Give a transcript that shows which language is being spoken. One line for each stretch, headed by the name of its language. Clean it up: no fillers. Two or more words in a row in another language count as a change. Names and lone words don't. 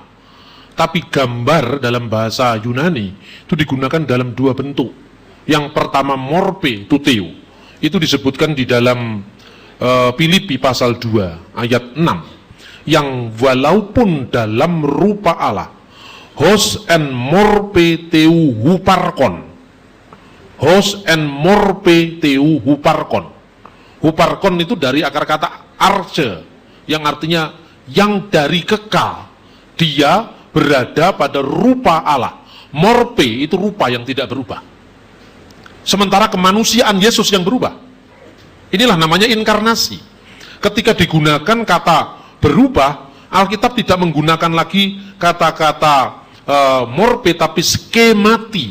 Indonesian: Tapi gambar dalam bahasa Yunani itu digunakan dalam dua bentuk. Yang pertama
Greek: μορφὴ τοῦ θεοῦ,
Indonesian: itu disebutkan di dalam Filipi pasal 2 ayat 6, yang walaupun dalam rupa Allah,
Greek: ὃς ἐν μορφῇ θεοῦ ὑπάρχων, ὃς ἐν μορφῇ θεοῦ ὑπάρχων.
Indonesian: Huparkon itu dari akar kata arche, yang artinya yang dari kekal. Dia berada pada rupa Allah. Morpe itu rupa yang tidak berubah. Sementara kemanusiaan Yesus yang berubah. Inilah namanya inkarnasi. Ketika digunakan kata berubah, Alkitab tidak menggunakan lagi kata-kata morpe, tapi skemati.